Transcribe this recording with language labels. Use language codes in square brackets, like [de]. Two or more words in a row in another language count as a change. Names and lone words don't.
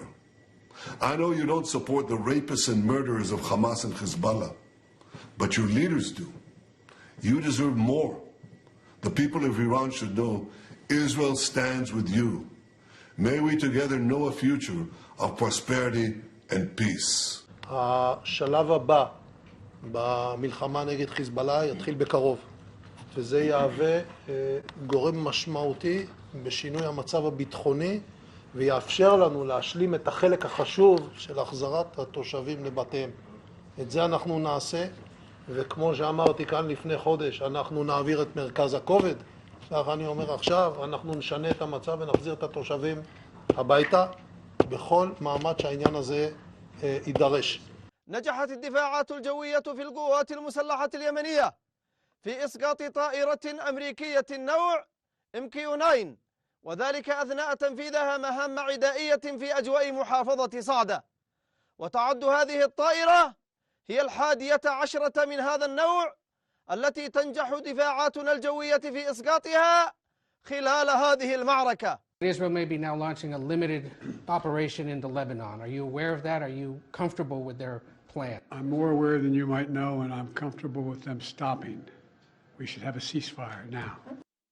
[en] I know you don't support the rapists and murderers of Hamas and Hezbollah, but your leaders do. You deserve more. The people of Iran should know Israel stands with you. May we together know a future of prosperity and peace. [he] השלב הבא במלחמה נגד חיזבאללה יתחיל בקרוב, וזה יהווה גורם משמעותי בשינוי המצב הביטחוני ויאפשר לנו להשלים את החלק החשוב של החזרת התושבים לבתיהם. את זה אנחנו נעשה, וכמו שאמרתי כאן לפני חודש, אנחנו נעביר את מרכז הכובד. כך אני אומר עכשיו, אנחנו נשנה את המצב ונחזיר את התושבים הביתה בכל מעמד שהעניין הזה יידרש. [ar] نجحت الدفاعات الجوية في القوات المسلحة اليمنية في إسقاط طائرة أمريكية النوع MQ-9 وذلك أثناء تنفيذها مهام عدائية في أجواء محافظة صعدة. وتعد هذه الطائرة هي 11 من هذا النوع التي تنجح دفاعاتنا الجوية في إسقاطها خلال هذه المعركة. [en] Israel may be now launching a limited operation into Lebanon. Are you aware of that? Are you comfortable with their plan? I'm more aware than you might know, and I'm comfortable with them stopping. We should have a ceasefire now.